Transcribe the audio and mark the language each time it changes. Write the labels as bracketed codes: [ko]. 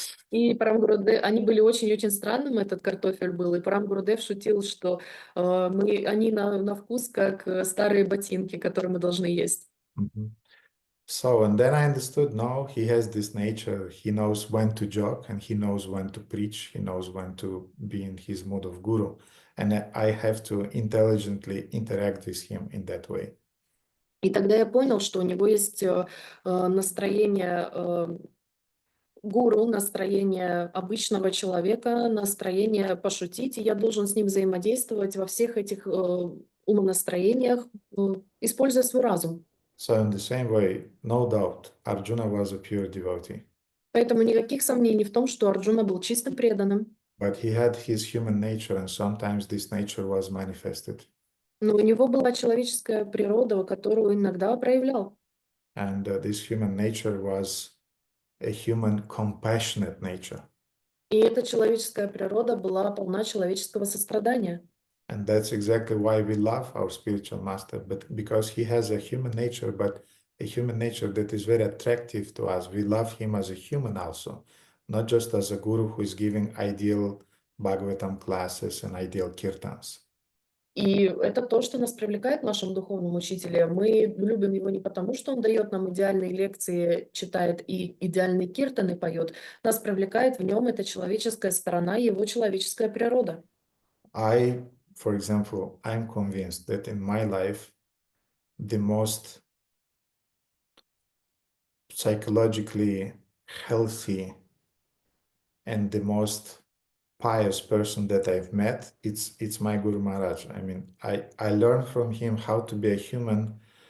[ru] И Парам Гурудев, они были очень-очень странным, этот картофель был. И Парам Гурудев шутил, что они на вкус как старые ботинки, которые мы должны есть. [en] So, and then I understood, no, he has this nature. He knows when to joke and he knows when to preach. He knows when to be in his mood of guru. And I have to intelligently interact with him in that way. [ru] И тогда я понял, что у него есть настроение гуру, настроение обычного человека, настроение пошутить, и я должен с ним взаимодействовать во всех этих умонастроениях, используя свой разум. [en] So in the same way, no doubt, Arjuna was a pure devotee. [ru] Поэтому никаких сомнений в том, что Арджуна был чистым преданным. [en] But he had his human nature, and sometimes this nature was manifested. [ru] Но у него была человеческая природа, которую иногда проявлял. [en] And this human nature was a human compassionate nature. [ru] И эта человеческая природа была полна человеческого сострадания. [en] And that's exactly why we love our spiritual master, but because he has a human nature, but a human nature that is very attractive to us. We love him as a human also, not just as a guru who is giving ideal Bhagavatam classes and ideal kirtans. [ru] И это то, что нас привлекает в нашем духовном учителе. Мы любим его не потому, что он дает нам идеальные лекции, читает и идеальные киртаны поет. Нас привлекает в нем эта человеческая сторона, его человеческая природа. [en] For example, I'm convinced that in my life, the most psychologically healthy and the most pious person that I've met, it's my Guru Maharaj. I mean, I learned from him how to be a human,